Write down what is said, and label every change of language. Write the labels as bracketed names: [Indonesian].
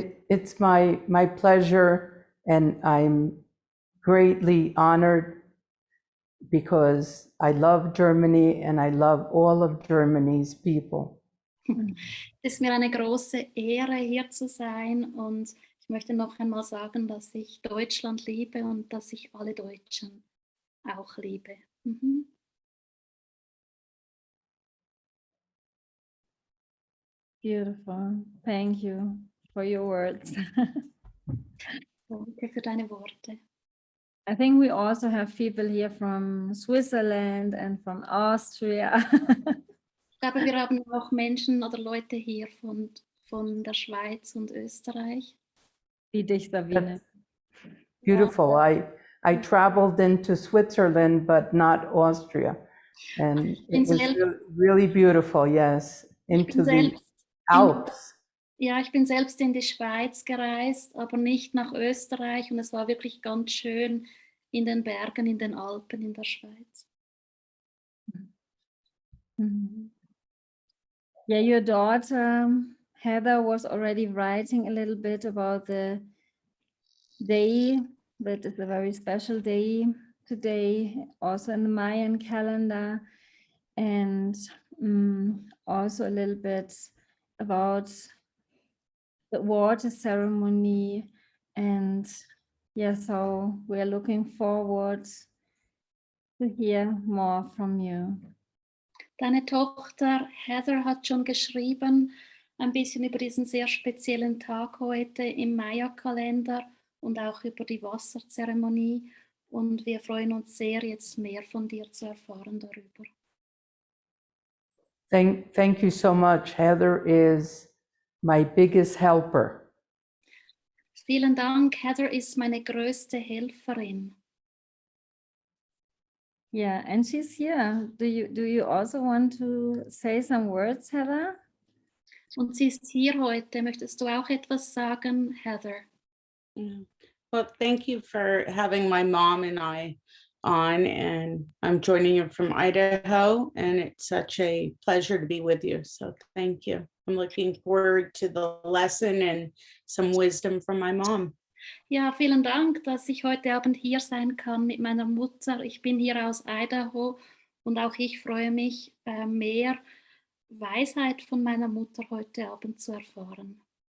[English] It's my pleasure, and I'm greatly honored because I love Germany and I love all of Germany's people. [German] Es ist mir eine große Ehre, hier zu sein, und ich möchte noch einmal sagen, dass ich Deutschland liebe und dass ich alle Deutschen auch liebe. [English] Beautiful. Thank you for your words. [German] Danke für deine Worte. [English] I think we also have people here from Switzerland and from Austria. [German] Ich glaube, wir haben auch Menschen oder Leute hier von der Schweiz und Österreich. Wie dich, Sabine. [English] That's beautiful. I traveled into Switzerland, but not Austria. And it was really beautiful, yes, into the Alps. [German] Ja, ich bin selbst in die Schweiz gereist, aber nicht nach Österreich, und es war wirklich ganz schön in den Bergen, in den Alpen in der Schweiz. [English] Yeah, your daughter Heather was already writing a little bit about the day that is a very special day today, also in the Mayan calendar, and also a little bit about the water ceremony. And yeah, so we're looking forward to hear more from you. [German] Deine Tochter Heather hat schon geschrieben, ein bisschen über diesen sehr speziellen Tag heute im Maya-Kalender und auch über die Wasserzeremonie. Und wir freuen uns sehr, jetzt mehr von dir zu erfahren darüber. [English] Thank you so much. Heather is my biggest helper. [German] Vielen Dank. Heather ist meine größte Helferin. [English] Yeah, and she's here. Do you also want to say some words, Heather? [German] Und sie ist hier heute. Möchtest du auch etwas sagen, Heather? [English] Yeah. Well, thank you for having my mom and I on, and I'm joining you from Idaho, and it's such a pleasure to be with you. So thank you. I'm looking forward to the lesson and some wisdom from my mom. [German] Ja, vielen Dank, dass ich heute Abend hier sein kann mit meiner Mutter. Ich bin hier aus Idaho und auch ich freue mich, mehr Weisheit von meiner Mutter heute Abend zu erfahren.